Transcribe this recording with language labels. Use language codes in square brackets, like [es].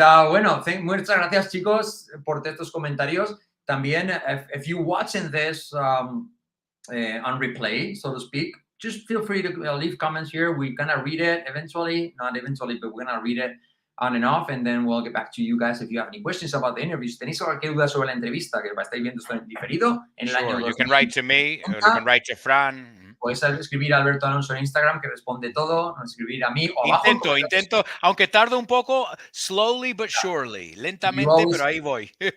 [es] Bueno, muchas gracias chicos por estos comentarios. [en] También, if you're watching this on replay, so to speak, just feel free to leave comments here. We're gonna read it eventually, not eventually, but we're gonna read it on and off, and then we'll get back to you guys if you have any questions about the interview. [es] Si tenéis cualquier duda sobre la entrevista, que estáis viendo esto en diferido, en el año 2000, [en] you can write to me, or you can write to Fran. [es] Podéis escribir a Alberto Alonso en Instagram, que responde todo, o escribir a mí o abajo. Intento, aunque tarde un poco, [en] slowly but surely, [es] lentamente, pero ahí voy.